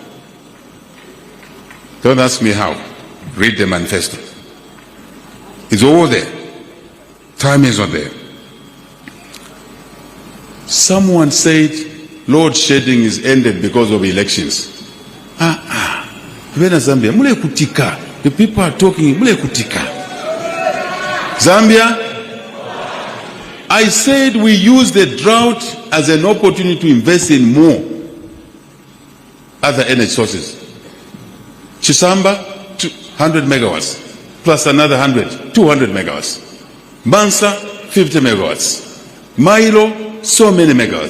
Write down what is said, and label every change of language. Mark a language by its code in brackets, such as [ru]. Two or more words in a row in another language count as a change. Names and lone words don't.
[en] Don't ask me how. Read the manifesto. It's all there. Time is not there. Someone said load shedding is ended because of elections. [bem] Vena Zambia, mule kutika. [en] The people are talking, [bem] mule kutika. [en] Zambia, I said we use the drought as an opportunity to invest in more other energy sources. Chisamba, 100 megawatts, plus another 100, 200 megawatts. Mansa, 50 megawatts. Milo, so many megawatts.